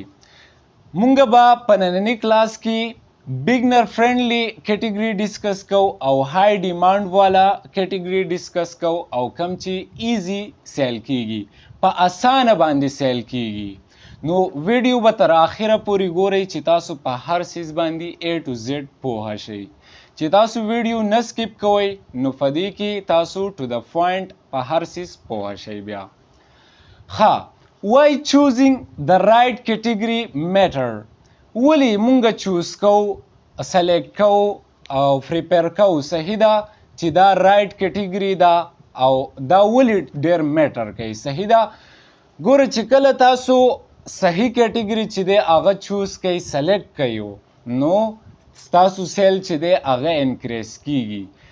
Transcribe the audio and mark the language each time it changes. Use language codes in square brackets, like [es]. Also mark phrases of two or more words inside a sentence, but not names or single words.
[ps] مونږ به په نننۍ کلاس کې [en] beginner friendly category [ps] ډسکس کو او [en] high demand [ps] والا کیټګري ډسکس کو او کم چې [en] easy sell [ps] کیږي، په اسانه باندې سیل کیږي. نو ویډیو به تر اخره پورې ګورئ چې تاسو په هر سیز باندې A to Z پوه شئ. چې تاسو ویډیو نه سکیپ کوئ نو په دې کې تاسو [en] to the point [ps] په هر سیز پوه شئ. [en] بیا why choosing the right category matter. [ps] ولی مونږ چوز کو، سلیکټ کو او پریپیر کو. صحیح ده چې دا [en] right category [ps] ده او دا ولی ډیر میټر کوي. صحیح ده؟ ګوره چې کله تاسو صحیح کیټګري چې دی هغه چوز کوئ، سلیکټ کوئ، نو ستاسو سیل چې دی هغه انکریز کیږي.